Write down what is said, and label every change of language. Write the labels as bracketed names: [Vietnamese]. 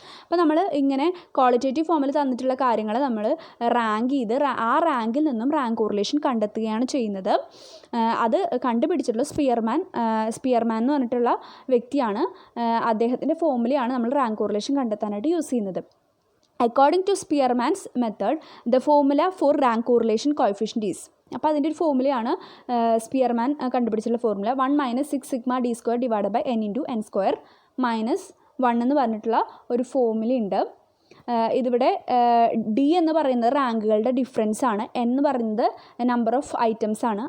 [Malayalam] അപ്പോൾ നമ്മൾ ഇങ്ങനെ ക്വാളിറ്റേറ്റീവ് ഫോമിൽ തന്നിട്ടുള്ള കാര്യങ്ങൾ നമ്മൾ റാങ്ക് ചെയ്ത് ആ റാങ്കിൽ നിന്നും റാങ്ക് കോറിലേഷൻ കണ്ടെത്തുകയാണ് ചെയ്യുന്നത്. അത് കണ്ടുപിടിച്ചിട്ടുള്ള സ്പിയർമാൻ എന്ന് പറഞ്ഞിട്ടുള്ള വ്യക്തിയാണ്. അദ്ദേഹത്തിൻ്റെ ഫോർമുലയാണ് നമ്മൾ റാങ്ക് കോറിലേഷൻ കണ്ടെത്താനായിട്ട് യൂസ് ചെയ്യുന്നത്. [English] According to Spearman's method, the formula for rank correlation coefficient is. [Malayalam] അപ്പോൾ അതിൻ്റെ ഒരു ഫോർമുലയാണ് Spearman കണ്ടുപിടിച്ചിട്ടുള്ള formula [English] 1 - 6 sigma d square divided by n into n square minus 1 [Malayalam] എന്ന് പറഞ്ഞിട്ടുള്ള ഒരു ഫോർമുലയുണ്ട്. ഇതിവിടെ ഡി എന്ന് പറയുന്നത് റാങ്കുകളുടെ ഡിഫറൻസ് ആണ്, n എന്ന് പറയുന്നത് നമ്പർ ഓഫ് ഐറ്റംസ് ആണ്.